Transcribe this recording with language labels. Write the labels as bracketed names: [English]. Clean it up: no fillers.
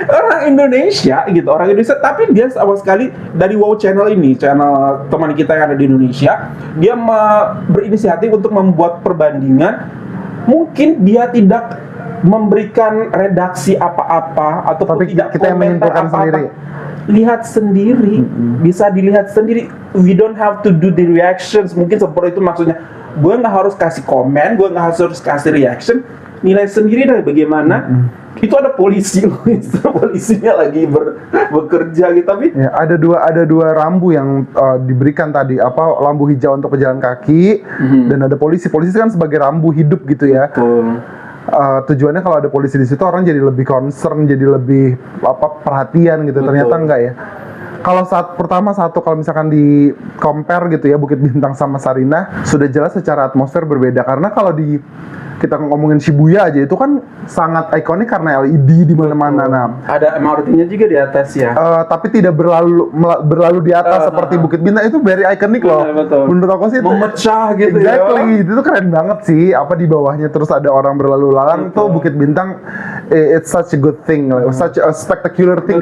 [Indonesian] Orang Indonesia gitu, orang Indonesia. Tapi dia sama sekali dari Wow Channel ini, channel teman kita yang ada di Indonesia, dia berinisiatif untuk membuat perbandingan. Mungkin dia tidak memberikan redaksi apa-apa atau tidak kita yang menyimpulkan sendiri. Lihat sendiri, bisa dilihat sendiri. [English] We don't have to do the reactions. [Indonesian] Mungkin seperti itu maksudnya. Gue nggak harus kasih komen, gue nggak harus kasih reaction. Nilai sendiri dari bagaimana. Itu ada polisi, polisinya lagi bekerja gitu. Tapi ya, ada dua rambu yang diberikan tadi, lampu hijau untuk pejalan kaki dan ada polisi kan sebagai rambu hidup gitu ya. Betul. Tujuannya kalau ada polisi di situ orang jadi lebih concern, jadi lebih perhatian gitu. Betul. Ternyata enggak ya. Kalau kalau misalkan di compare gitu ya Bukit Bintang sama Sarinah, sudah jelas secara atmosfer berbeda karena kalau kita ngomongin Shibuya aja itu kan sangat ikonik karena LED di mana-mana. Nah, ada MRT-nya juga di atas ya. Tapi tidak berlalu di atas seperti Bukit Bintang, itu very ikonik loh. Betul. Menurut aku sih memecah gitu [English] exactly. [Indonesian] Itu keren banget sih. Di bawahnya terus ada orang berlalu lalang. Itu [English] Bukit Bintang, it's such a good thing, such a spectacular thing.